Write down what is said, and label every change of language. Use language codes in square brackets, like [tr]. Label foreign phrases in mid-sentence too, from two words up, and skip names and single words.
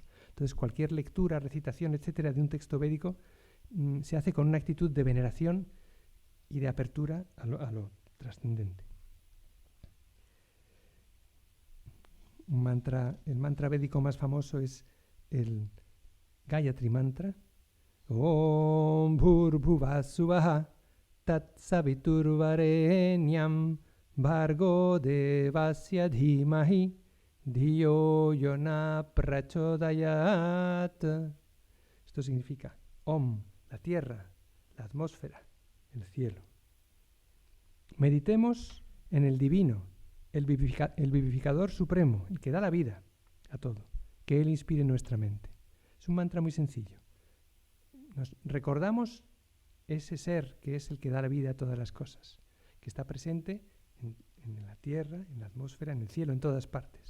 [es] Entonces cualquier lectura, recitación, etcétera, de un texto védico se hace con una actitud de veneración y de apertura a lo trascendente. El mantra védico más famoso es el Gayatri Mantra. [sa] ॐ भूर्भुवः सुवः तत् सवितुर्वरेण्यं भर्गो देवस्य धीमहि धियो यो नः प्रचोदयात्. [es] Esto significa Om, la tierra, la atmósfera, el cielo. Meditemos en el divino, el vivificador supremo, el que da la vida a todo, que Él inspire nuestra mente. Es un mantra muy sencillo. Nos recordamos ese ser que es el que da la vida a todas las cosas, que está presente en la tierra, en la atmósfera, en el cielo, en todas partes.